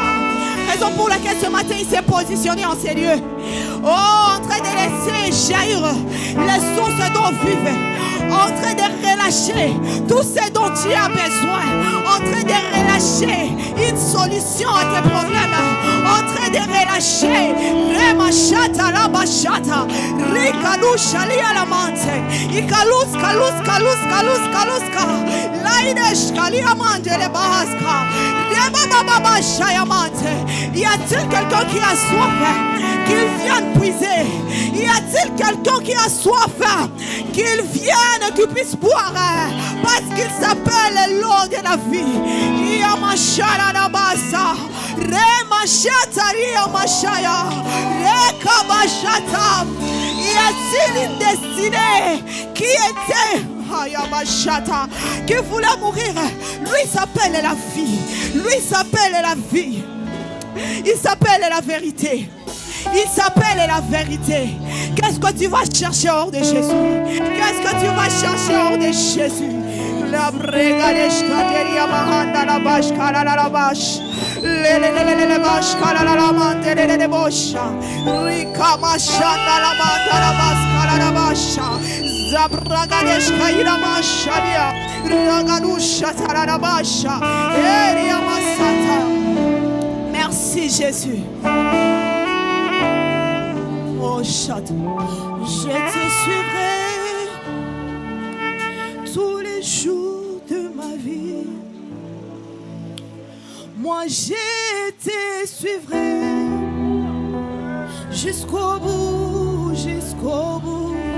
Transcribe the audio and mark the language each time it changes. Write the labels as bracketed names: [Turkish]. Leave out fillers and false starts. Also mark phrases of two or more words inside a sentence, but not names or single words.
[French] Raison pour laquelle ce matin il s'est positionné en ces lieux. Oh, en train de laisser jaillir les sources d'eau vive. En train de relâcher tout ce dont tu as besoin. En train de relâcher une solution à tes problèmes. En train de relâcher Remachata la Bachata. Rikalusha lia la mante. Ikalus kalus kalus kalus kaluska. Laidesh kalia mante le bahaska. Rebababa shayamante. Y a-t-il quelqu'un qui a soif? Qu'il vienne puiser. Y a-t-il quelqu'un qui a soif? Qu'il vienne, qu'il puisse boire. Parce qu'il s'appelle l'eau de la vie. Yamashara Nabasa. Remashata Yamashaya. Rekabashata. Y a-t-il une destinée qui était qui voulait mourir? Lui s'appelle la vie. Lui s'appelle la vie. Il s'appelle la vérité. Il s'appelle la vérité. Qu'est-ce que tu vas chercher hors de Jésus? Qu'est-ce que tu vas chercher hors de Jésus? La brega de shkaderia mahanda la bash kala la bash. Le bash kala la mante de bosha. Rika mashanda la manta la bas kala la basha. Zabraga de shkaira masharia. Ragadusha tara la basha. Eria masata. Merci Jésus. Oh, chante. Je te suivrai tous les jours de ma vie. Moi, je te suivrai jusqu'au bout, jusqu'au bout.